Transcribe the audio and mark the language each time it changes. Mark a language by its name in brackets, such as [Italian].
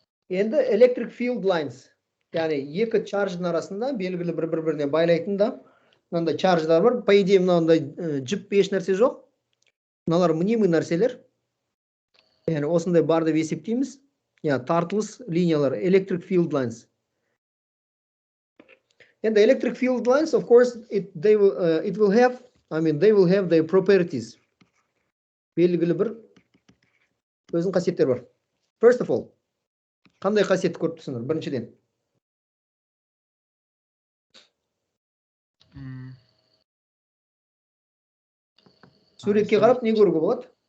[English] Енді electric field lines. [Kazakh] Yani екі charge'ın arasında белгілі бір-біріне байлайтын да мынандай charge'дар бар. [Russian] По идее [Kazakh] мынандай жіп еш нәрсе жоқ. Мыналар мнимый нәрселер. Yani осындай бар деп есептейміз. Yani тартылыс линиялар, electric field lines. [English] And the electric field lines, of course, they will have their properties. [Kazakh] Белгілі бір өзінің қасиеттері бар. [English] First of all, [Kazakh] қандай қасиетті көріп тұрсыңдар? Біріншіден. Суретке қарап не көруге болады?